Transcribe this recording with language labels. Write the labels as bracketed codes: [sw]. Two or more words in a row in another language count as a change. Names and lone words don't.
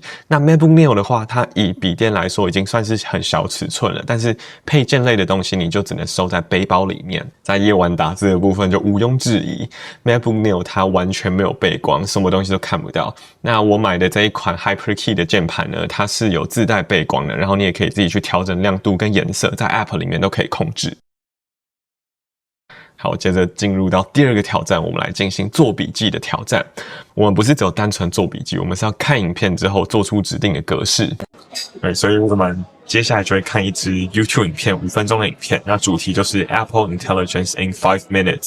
[zh] 那 MacBook Neo 的話，它以筆電來說已經算是很小尺寸了，但是配件類的東西你就只能收在背包裡面。在夜晚打字的部分就毋庸置疑 ，MacBook Neo 它完全沒有背光，什麼東西都看不到。那我買的這一款 HyperKey 的鍵盤呢，它是有自帶背光的，然後你也可以自己去調整亮度跟顏色，在 App 裡面都可以控制。好，接着進入到第2個挑戰，我們來進行做筆記的挑戰。我們不是只有單純做筆記，我們是要看影片之後做出指定的格式。對，所以我們接下來就會看一支 YouTube 影片，5分鐘的影片，那主題就是 Apple Intelligence in 5 minutes。